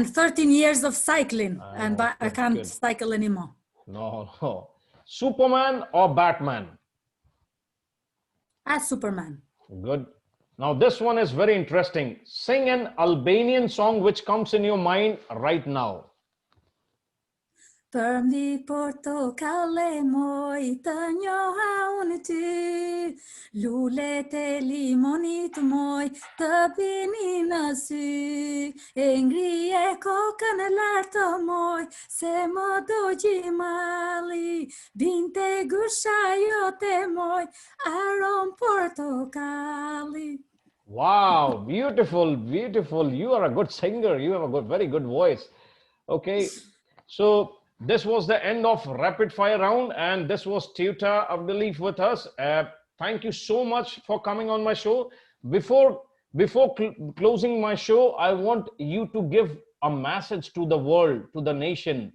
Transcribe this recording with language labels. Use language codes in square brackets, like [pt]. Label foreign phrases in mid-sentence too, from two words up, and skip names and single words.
[en] 13 years of cycling, and Oh, I good, can't good. cycle anymore. No, no. Superman or Batman? As Superman. Good. Now this one is very interesting. Sing an Albanian song which comes in your mind right now. [sq] Për mi portokale moj të njoha unë ty, lulet e limonit moj të bini në sy, e ngrije kokën lartë moj, se më do gjimali, binte gusha jote moj, aron portokali. [en] Wow, beautiful, beautiful. You are a good singer. You have a very good voice. Okay, so this was the end of rapid fire round, and this was Teuta Avdyli with us. Thank you so much for coming on my show. Before closing my show, I want you to give a message to the world, to the nation.